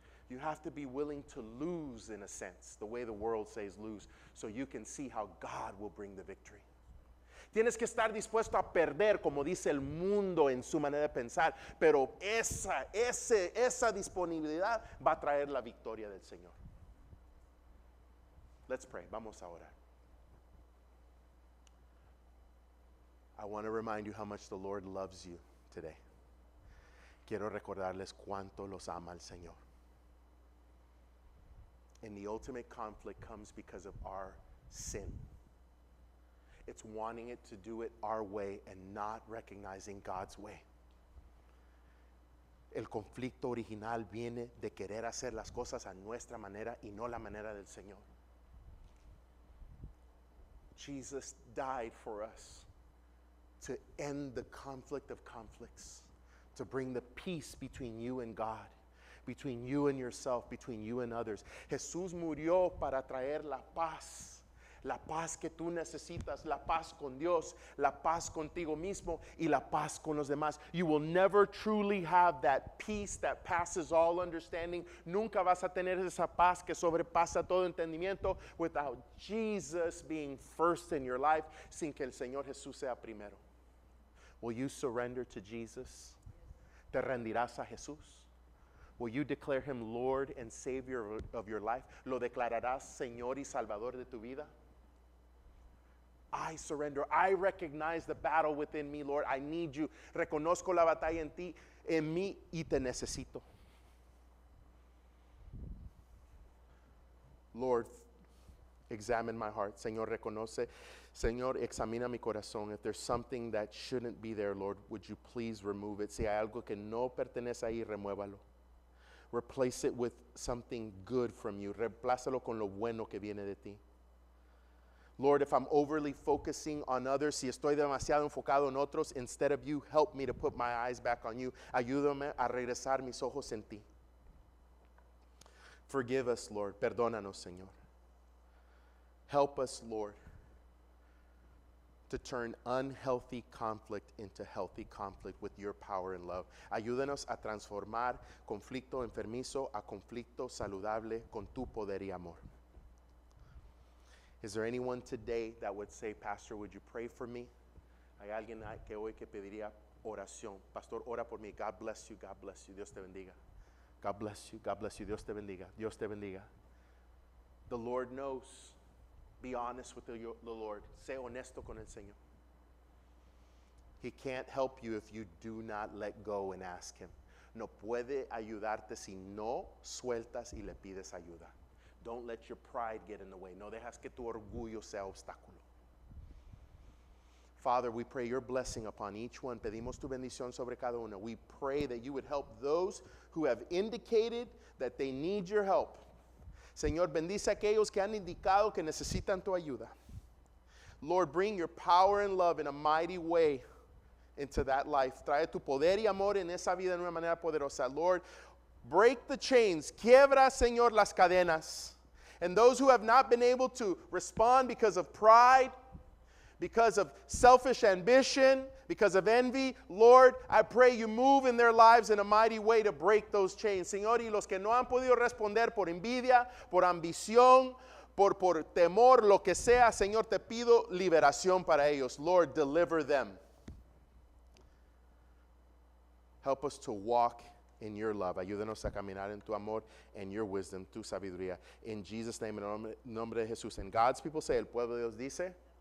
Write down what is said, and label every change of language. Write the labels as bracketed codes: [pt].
[en] You have to be willing to lose, in a sense, the way the world says lose, so you can see how God will bring the victory. [es] Tienes que estar dispuesto a perder, como dice el mundo en su manera de pensar, pero esa disponibilidad va a traer la victoria del Señor. [en] Let's pray. [es] Vamos a orar. [en] I want to remind you how much the Lord loves you today. [es] Quiero recordarles cuánto los ama el Señor. [en] And the ultimate conflict comes because of our sin. It's wanting it to do it our way and not recognizing God's way. [es] El conflicto original viene de querer hacer las cosas a nuestra manera y no la manera del Señor. [en] Jesus died for us to end the conflict of conflicts, to bring the peace between you and God, between you and yourself, between you and others. [es] Jesús murió para traer la paz que tú necesitas, la paz con Dios, la paz contigo mismo y la paz con los demás. [en] You will never truly have that peace that passes all understanding. [es] Nunca vas a tener esa paz que sobrepasa todo entendimiento [en] without Jesus being first in your life, [es] sin que el Señor Jesús sea primero. [en] Will you surrender to Jesus? [es] ¿Te rendirás a Jesús? [en] Will you declare him Lord and Savior of your life? [es] ¿Lo declararás Señor y Salvador de tu vida? [en] I surrender. I recognize the battle within me, Lord. I need you. [es] Reconozco la batalla en ti, en mí, y te necesito. [en] Lord, examine my heart. [es] Señor, reconoce. Señor, examina mi corazón. [en] If there's something that shouldn't be there, Lord, would you please remove it? [es] Si hay algo que no pertenece ahí, remuévalo. [en] Replace it with something good from you. [es] Reemplázalo con lo bueno que viene de ti. [en] Lord, if I'm overly focusing on others, [es] si estoy demasiado enfocado en otros, [en] instead of you, help me to put my eyes back on you. [es] Ayúdame a regresar mis ojos en ti. [en] Forgive us, Lord. [es] Perdónanos, Señor. [en] Help us, Lord, to turn unhealthy conflict into healthy conflict with your power and love. [es] Ayúdanos a transformar conflicto enfermizo a conflicto saludable con tu poder y amor. [en] Is there anyone today that would say, Pastor, would you pray for me? [es] Hay alguien que hoy que pediría oración. Pastor, ora por mí. [en] God bless you. God bless you. [es] Dios te bendiga. God bless you. God bless you. Dios te bendiga. Dios te bendiga. [en] The Lord knows. Be honest with the Lord. [es] Sé honesto con el Señor. [en] He can't help you if you do not let go and ask him. [es] No puede ayudarte si no sueltas y le pides ayuda. [en] Don't let your pride get in the way. [es] No dejas que tu orgullo sea obstáculo. [en] Father, we pray your blessing upon each one. [es] Pedimos tu bendición sobre cada uno. [en] We pray that you would help those who have indicated that they need your help. [es] Señor, bendice a aquellos que han indicado que necesitan tu ayuda. [en] Lord, bring your power and love in a mighty way into that life. [es] Trae tu poder y amor en esa vida de una manera poderosa. [en] Lord, break the chains. [es] Quiebra, Señor, las cadenas. [en] And those who have not been able to respond because of pride, because of selfish ambition, because of envy, Lord, I pray you move in their lives in a mighty way to break those chains. [es] Señor, y los que no han podido responder por envidia, por ambición, por temor, lo que sea, Señor, te pido liberación para ellos. [en] Lord, deliver them. Help us to walk in your love. [es] Ayúdanos a caminar en tu amor [en] and your wisdom, [es] tu sabiduría. [en] In Jesus' name, [es] en el nombre de Jesús. [en] And God's people say, [es] el pueblo de Dios dice,